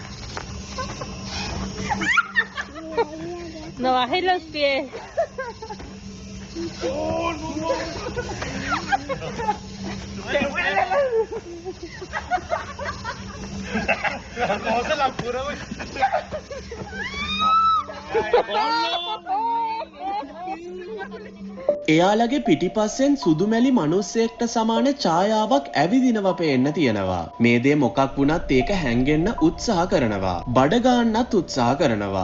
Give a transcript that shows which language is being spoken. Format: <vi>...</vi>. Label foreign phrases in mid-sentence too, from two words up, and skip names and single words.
<es>No bajes los pies. Oh, no. No se la apura, güey.</es> <si>එයාලගේ පිටිපස්සෙන් සුදුමැලි මිනිස්සෙක්ට සමාන ඡායාවක් ඇවිදිනවා පේන්න තියෙනවා. මේ දේ මොකක් වුණත් ඒක හැංගෙන්න උත්සාහ කරනවා. බඩ ගන්නත් උත්සාහ කරනවා.</si>